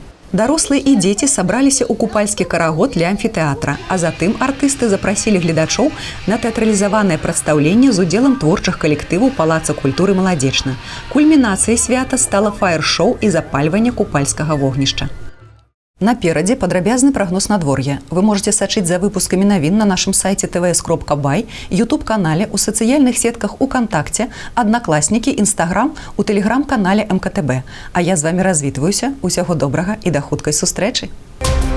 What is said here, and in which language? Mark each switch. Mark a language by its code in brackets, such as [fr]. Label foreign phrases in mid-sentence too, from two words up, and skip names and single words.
[be] Дарослыя і дзеці сабраліся ў купальскі карагод ля амфітэатра, а затым артысты запрасілі гледачоў на тэатралізаванае прадстаўленне з удзелам творчых калектываў Палаца культуры «Маладзечна». Кульмінацыяй свята стала фаер-шоу і запальванне купальскага вогнішча. Наперадзе падрабязны прагноз надвор'я. Вы можете сачыць за выпускамі навін на нашым сайце tvs.by, YouTube-канале, у сацыяльных сетках УКонтакце, Аднакласнікі, Інстаграм, у тэлеграм-канале МКТБ. А я з вами развітваюся. Усяго добрага і да хуткай сустрэчы.